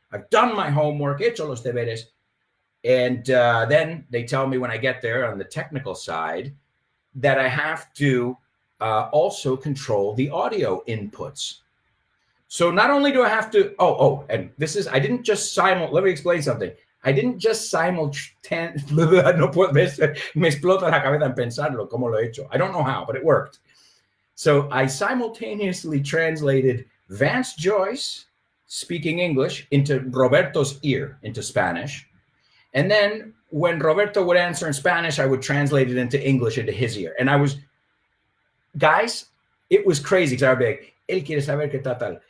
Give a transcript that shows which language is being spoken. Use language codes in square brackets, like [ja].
[en] I've done my homework, [es] hecho los deberes. [en] And then they tell me when I get there on the technical side that I have to also control the audio inputs. So not only do I have to, and this is, I didn't just let me explain something. I didn't just [es] no puedo, me explota la cabeza en pensarlo, como lo he hecho. [en] I don't know how, but it worked. So I simultaneously translated Vance Joyce speaking English into Roberto's ear, into Spanish. And then when Roberto would answer in Spanish, I would translate it into English into his ear. And guys, it was crazy, because I would be like, [es] él quiere saber qué tal.